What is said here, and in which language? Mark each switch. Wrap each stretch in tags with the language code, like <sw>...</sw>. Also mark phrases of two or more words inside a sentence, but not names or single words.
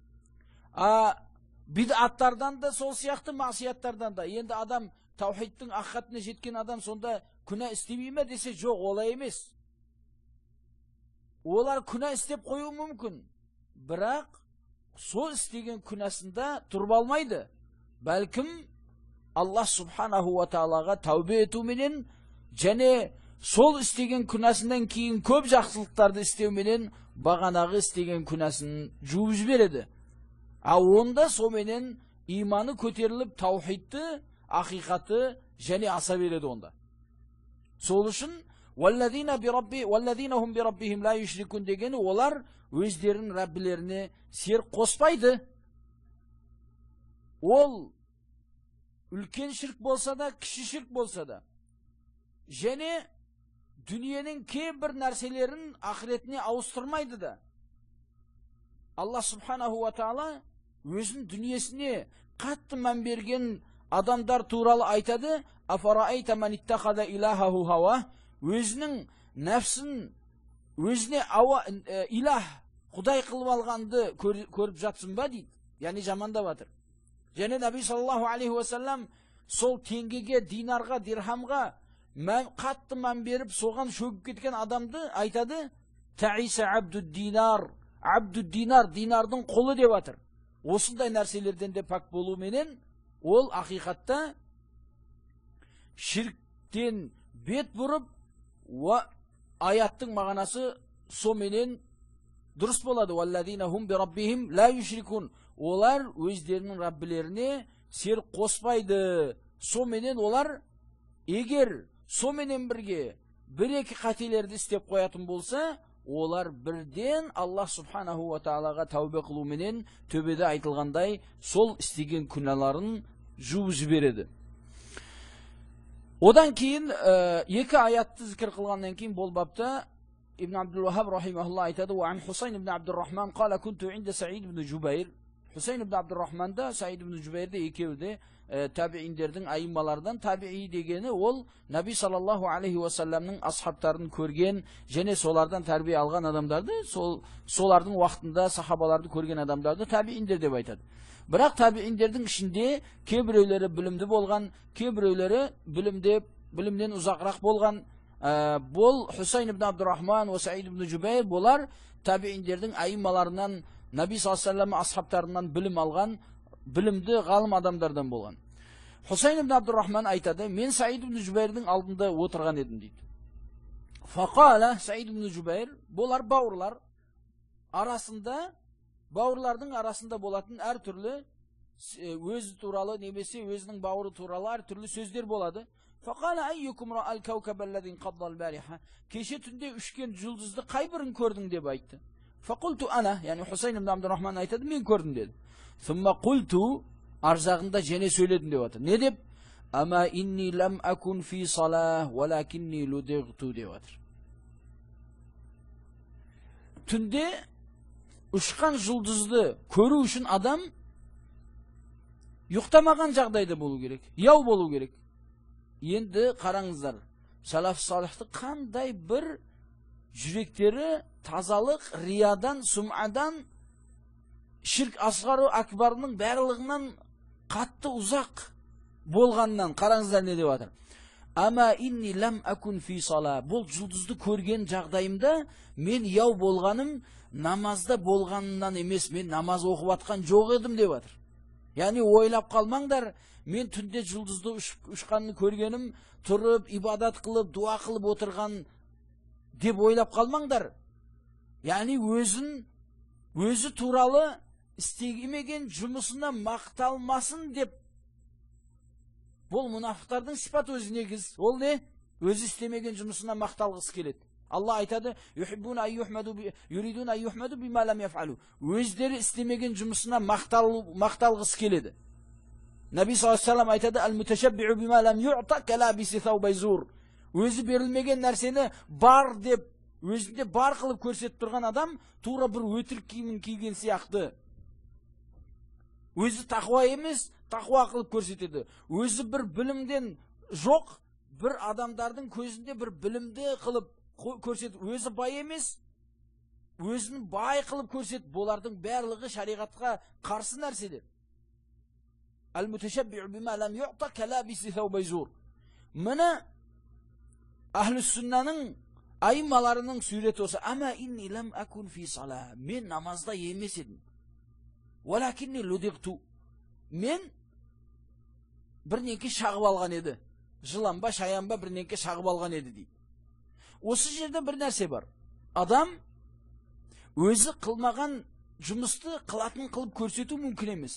<kk>Бид'аттардан да сол сияқты, масияттардан да. Енді адам таухидтің ақиқатына жеткен адам сонда күнә істемей ме десе, жоқ, олай емес. Олар күнә істеп қою мүмкін, бірақ сол істеген күнәсында тұрып алмайды. Бәлкім</kk> <ar>الله سبحانه وتعالى</ar> <kk>тәубе етуменен және сол істеген күнәсінен кейін көп жақсылықтарды істеуменен бағанағы істеген күнәсін жуып жібереді. Онда соменен иманы көтеріліп таухидты, ақиқаты және аса береді онда. Сол үшін</kk> <ar>والذين هم بربهم لا يشركون</ar> <kk>дегені олар өздерінің Раббілеріне серік қоспайды. Ол үлкен ширк болса да, кіші ширк болса да, және дүниенің кейбір нәрселерін ақыретіне ауыстырмайды да.</kk> <ar>الله سبحانه وتعالى</ar> <kk>өзін дүниесіне қатты мән берген адамдар туралы айтады:</kk> <ar>"أفرأيت من اتخذ إلهه هواه",</ar> <kk>өзінің нәпсін өзіне илах, құдай қылып алғанды көріп жатсың ба дейді. Яғни жамандап жатыр. Және Наби</kk> <ar>صلى الله عليه وسلم</ar> <kk>сол теңгеге, динарға, дирхамға қатты мән беріп, соған шөгіп кеткен адамды айтады:</kk> <ar>"تعس عبد الدينار", عبد الدينار,</ar> <kk>динардың құлы деп жатыр. Осындай нәрселерден де пак болу менен ол ақиқатта ширктен бет бұрып, аяттың мағынасы соменен дұрыс болады.</kk> <ar>"والذين هم بربهم لا يشركون",</ar> <kk>олар өздерінің Раббілеріне серік қоспайды. Соменен олар егер соменен бірге бір-екі қателерді істеп қоятын болса, олар бірден</kk> <ar>الله سبحانه وتعالى</ar> <kk>тәубе қылу менен төбеде айтылғандай сол істеген күнәларын жуып жібереді. Одан кейін екі аятты зікір қылғаннан кейін бұл бапта Ибн Абдул-Вахаб рахимахуллах айтады:</kk> <ar>"وعن حصين بن عبد الرحمن قال كنت عند سعيد بن جبير".</ar> <kk>Хусайн ибн Абдур-Рахман да Саид ибн Жубайрде екеуі де табииндердің айымалардан. Табии дегені ол Наби</kk> <ar>صلى الله عليه وسلم</ar> <kk>асхабтарын көрген және солардан тәрбие алған адамдарды, солардың уақытында сахабаларды көрген адамдарды табииндер деп айтады. Бірақ табииндердің ішінде кейбіреулері білімді болған, кейбіреулері білімден ұзақырақ болған. Бұл Хусайн ибн Абдур-Рахман ва Саид ибн Жубайр болар табииндердің айымаларынан, Наби</kk> <ar>صلى الله عليه وسلم</ar> <kk>асхабтарынан білім алған, білімді ғалым адамдардан болған. Хусайн ибн Абдур-Рахман айтады: "Мен Саид ибн Жубайрдің алдында отырған едім" дейді. Фақала Саид ибн Жубайр, болар бауырлар арасында, бауырлардың арасында болатын әртүрлі өзі туралы немесе өзінің бауыры туралы әртүрлі сөздер болады.</kk> <ar>فقال أيكم رأى الكوكب الذي انقض البارحة,</ar> <kk>кеше түнде үшкен жұлдызды қай бірін көрдің деп айтты.</kk> <ar>فقلت أنا,</ar> <kk>яғни Хусайн ибн Абдур-Рахман айтады: "Мен көрдім" деді.</kk> <ar>ثم قلت,</ar> <kk>аржағында және сөйледім деп отыр. Не деп?</kk> <ar>أما إني لم أكن في صلاة ولكني لدغت</ar> <kk>деп отыр. Түнде ұшқан жұлдызды көру үшін адам ұйықтамаған жағдайда болу керек, яу болу керек. Енді қараңыздар, салаф салихты қандай бір жүректері тазалық, риядан, сумадан, ширк асғару акбарының барлығынан қатты ұзақ болғаннан қараңыздар не деп жатыр.</kk> <ar>أما إني لم أكن في صلاة,</ar> <kk>бұл жұлдызды көрген жағдайымда мен яу болғаным намазда болғанынан емес, мен намаз оқып атқан жоқ едім деп жатыр. Яғни ойлап қалмаңдар, мен түнде жұлдызды ұшқанын көргенім, тұрып, ибадат қылып, дуа қылып отырған деп ойлап қалмаңдар. Яғни өзі туралы істемеген жұмысына мақталмасын деп. Бұл мұнафықтардың сипат өзі негіз. Ол не? Өзі істемеген жұмысына мақталғысы келеді. Алла айтады:</kk> <ar>"يحبون أن يحمدوا يريدون أن يحمدوا بما لم يفعلوا".</ar> <kk>Өздері істемеген жұмысына мақталғысы келеді. Наби</kk> <ar>صلى الله عليه وسلم</ar> <kk>айтады:</kk> <ar>"المتشبع بما لم يعط كلابس ثوبي زور".</ar> <kk>Өзі берілмеген нәрсені бар деп, өзінде бар қылып көрсетіп тұрған адам тура бір өтірік киімін киген сияқты. Өзі тақуа емес, тақуа қылып көрсетеді. Өзі бір білімден жоқ, бір адамдардың көзінде бір білімді қылып көрсетеді. Өзі бай емес, өзін бай қылып көрсетеді. Болардың барлығы шариғатқа қарсы нәрселер.</kk> <ar>المتشبع بما لم يعط كلابس ثوبي زور.</ar> <kk>Міне Ахлус Суннаның айымаларының суреті осы.</kk> <ar>أما إني لم أكن في صلاة,</ar> <kk>мен намазда емес едім.</kk> <ar>ولكني لدغت,</ar> <kk>мен бірнеңке шағып алған еді. Жыланба, шаянба бірнеңке шағып алған еді дейді. Осы жерде бір нәрсе бар. Адам өзі қылмаған жұмысты қылатын қылып көрсету мүмкін емес.</kk>